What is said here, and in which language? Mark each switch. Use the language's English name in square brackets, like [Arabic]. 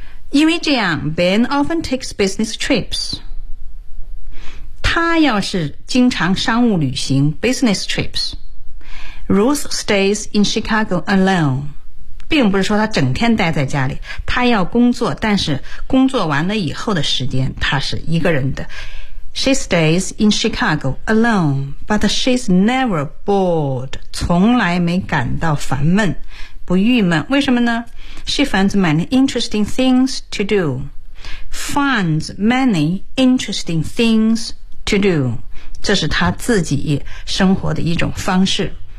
[Chinese] 因为这样 [English] Ben often takes business trips. [Chinese] 他要是经常商务旅行 [English] business trips. Ruth stays in Chicago alone. [Chinese] 并不是说他整天待在家里，他要工作，但是工作完了以后的时间他是一个人的。 [English] She stays in Chicago alone, but she's never bored. [Chinese] 从来没感到烦闷，不郁闷。为什么呢？ [English] She finds many interesting things to do. Finds many interesting things to do. [Chinese] 这是他自己生活的一种方式。